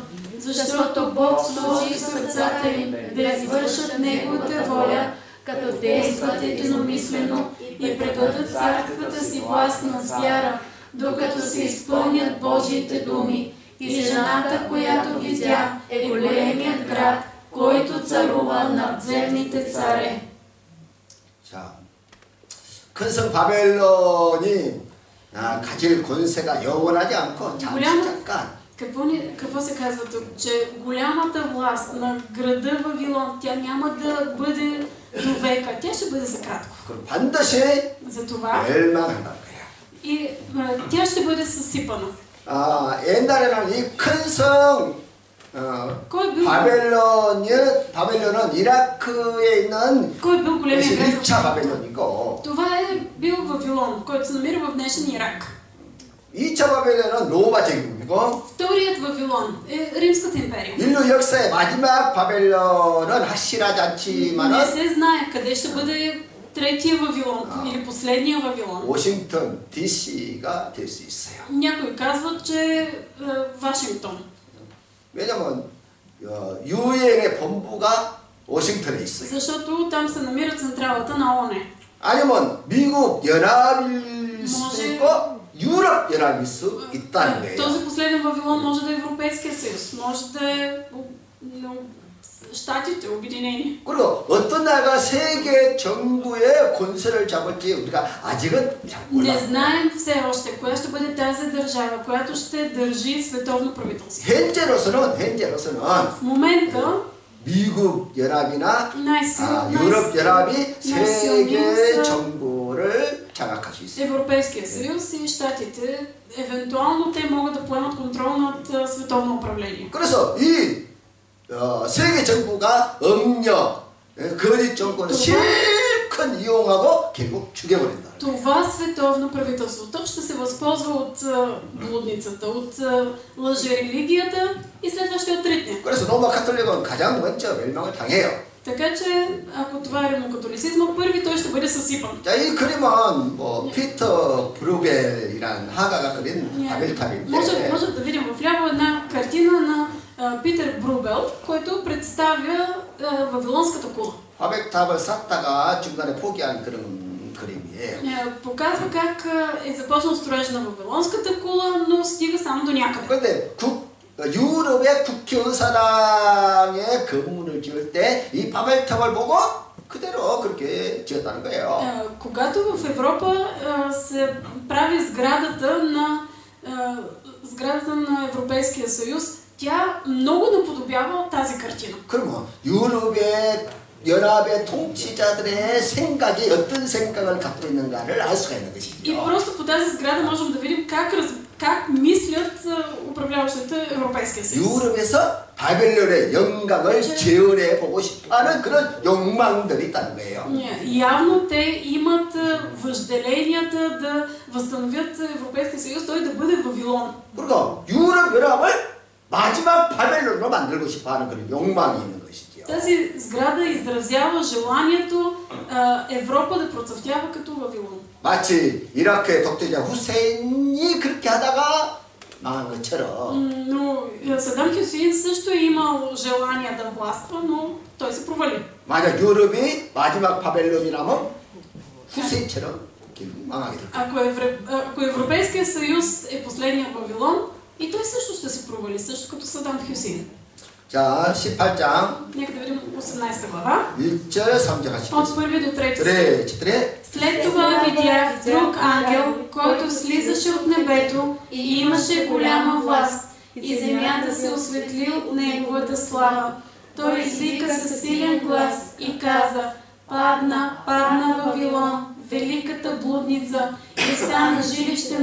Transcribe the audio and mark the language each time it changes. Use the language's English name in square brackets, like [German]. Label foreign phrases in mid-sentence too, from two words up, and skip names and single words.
[Bulgarian] Защото Бог сложи в сърцата им да извършат Неговата воля, като действат единомислено и предадат царствата си власт на звяра, докато се изпълнят Божиите думи. И жената, която видя, е големият град, който царува над земните царе. [Korean] 자, 큰성 바벨론이 가질 권세가 영원하지 않고 잠깐. [Bulgarian] Какво се казва тук? Че голямата власт на града Вавилон, тя няма да бъде до века, тя ще бъде за кратко. [Korean] 반드시 [Bulgarian] Затова [Korean] 멸망한다는 거야. [Bulgarian] и тя ще бъде съсипана. [Korean] 옛날에는 이 큰성 바벨론은 이라크에 있는 [Bulgarian] Кой бил големият град? [Korean] 1차 바벨론이고 [Bulgarian] Това е бил Вавилон, който се намира в днешен Ирак. [Korean] 2차 바벨론은 로마 제국이고 [Bulgarian] Вторият Вавилон е Римската империя. [Korean] 인류 역사의 마지막 바벨론은 확실하지 [Bulgarian] Не [Korean] 않지만은 [Bulgarian] се знае къде ще бъде третия Вавилон или последния Вавилон. [Korean] 워싱턴 DC가 될 수 있어요. [Bulgarian] Някой казва, че е Вашингтон. [Korean] 왜냐면 유엔의 본부가 워싱턴에 있어요. [Bulgarian] Защото там се намира централата на ООН. [Korean] 아니면 미국 연합일 수도 있고 유럽 연합일 수 있다는 거예요. [Bulgarian] Този последен Вавилон може да е Европейския съюз, може да е Щатите, обединени. [Korean] 그리고 어떤 나라가 세계 정부의 권세를 잡을지 우리가 아직은 잘 몰라. [Bulgarian] Не знаем все още коя ще бъде тази държава, която ще държи световно правителство. [Korean] 현재로서는 [Bulgarian] В момента [Korean] 미국 연합이나 [Bulgarian] най-силно [Korean] 유럽 연합이 세계 정부를 장악할 수 있어요. [Bulgarian] Европейския съюз и щатите, евентуално те могат да поемат контрол над световно управление. [Korean] 그래서 이 세계 정부가 억력, 거짓 정권을 실컷 이용하고 결국 죽여버린다. [Bulgarian] Това световно правителство ще се възползва от блудницата, от лъжерелигията и след това ще отритне. [Korean] 그래서 로마 카톨릭은 가장 먼저 멸망을 당해요. [Bulgarian] Така че, ако това е римокатолицизма, първи той ще бъде съсипан. [Korean] 자, 이 그림은 뭐 피터 브루겔이란 화가가 그린 바벨탑인데. [Bulgarian] Може да видим вляво една картина на Питер Брубел, който представя Вавилонската кула. [Korean] 바벨탑을 쌓다가 중간에 포기한 그런 그림이에요. [Bulgarian] Показва как е започнал строеж на Вавилонската кула, но стига само до някъде. [Korean] 그런데 유럽의 국회의사당에 건물을 지을 때 이 바벨탑을 보고 그대로 그렇게 지었다는 거예요. [Bulgarian] Когато в Европа се прави сградата на Европейския съюз, тя много наподобява тази картина. [Korean] 그러면 유럽의 연합의 통치자들의 생각이 어떤 생각을 갖고 있는가를 알 수가 있는 것이죠. [Bulgarian] И просто по тази сграда можем да видим как мислят управляващите Европейския съюз. [Korean] 유럽에서 바벨론의 영광을 재현해 보고 싶어하는 그런 욕망들이 있다는 거예요. [Bulgarian] Явно те имат въжделенията да възстановят Европейския съюз, той да бъде Вавилон. [Korean] 그리고 유럽 연합을 마지막 바벨론으로 만들고 싶어하는 그런 욕망이 있는 것이죠. [Bulgarian] Тази сграда изразява желанието Европа да процъфтява като Вавилон. [Korean] 마치 이라크의 독재자 후세인이 그렇게 하다가 망한 것처럼. [Bulgarian] Но Садам Хюсеин също е имал желание да властва, но той се провали. [Korean] 만약 유럽이 마지막 바벨론이라면 후세인처럼 망하게 될 거예요. [Bulgarian] Ако Европейския съюз е последния Вавилон, и той също ще се провали, също като Садам Хюсеин. [Korean] 자, 18장. [Bulgarian] Нека да видим 18 глава. [Korean] 1절 3절 하시죠. [Bulgarian] От 1 до 3. След това видях друг ангел, който слизаше от небето и имаше голяма власт, и земята се осветли от неговата слава. Той извика със силен глас и каза: падна Вавилон, великата блудница, и стана жилище